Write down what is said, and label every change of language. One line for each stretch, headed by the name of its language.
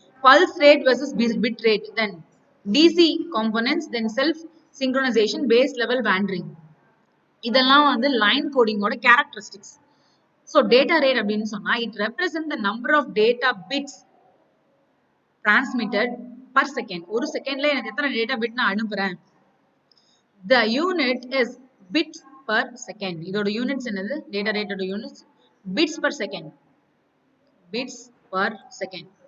English: Pulse rate versus bit rate, then DC components, then self synchronization, base level wandering.
Tamil: இதெல்லாம் வந்து
English: line coding ஓட characteristics. So data rate அப்படின்னு சொன்னா it represents the number of data bits transmitted per second.
Tamil: ஒரு செகண்ட்ல எனக்கு எத்தனை data bit நான் அனுப்புறேன்.
English: The unit is bits per second.
Tamil: இதோட யூனிட்ஸ் என்னது?
English: Data ரேட்டோட units bits per second. Bits per second.